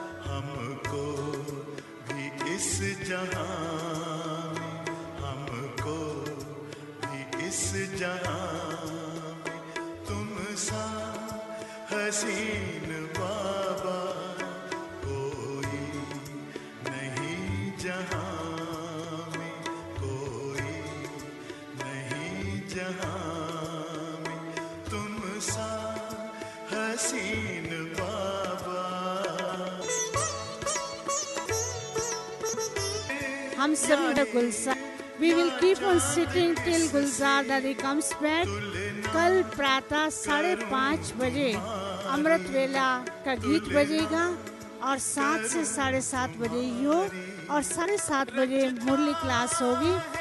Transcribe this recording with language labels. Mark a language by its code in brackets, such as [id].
[hi] हमको भी इस जहां में, हमको भी इस जहां में, तुम सा हसीन बाबा कोई नहीं जहां में, कोई नहीं जहां में, तुम सा हसीन बाबा। हम सभी का गुलजार, [en] we will keep on sitting till Gulzar Daddy comes back. [hi] कल प्रातः 5:30 बजे अमृत वेला का गीत बजेगा और 7 से 7:30 बजे योग और 7:30 बजे मुरली क्लास होगी।